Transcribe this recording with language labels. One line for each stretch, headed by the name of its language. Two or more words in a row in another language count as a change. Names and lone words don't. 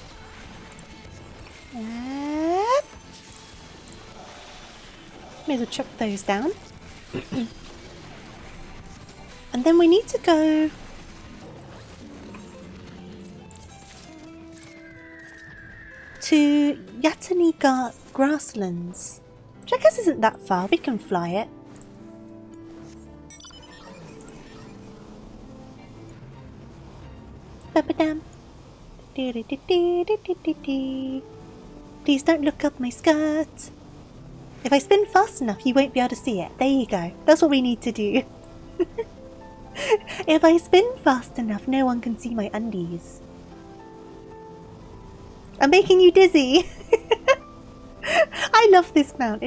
English: May as well chuck those down. And then we need to go to Yataniga grasslands, which I guess isn't that far. We can fly it. Ba-ba-dam. Please don't look up my skirt. If I spin fast enough, you won't be able to see it. There you go. That's what we need to do. If I spin fast enough, no one can see my undies. I'm making you dizzy. I love this mount.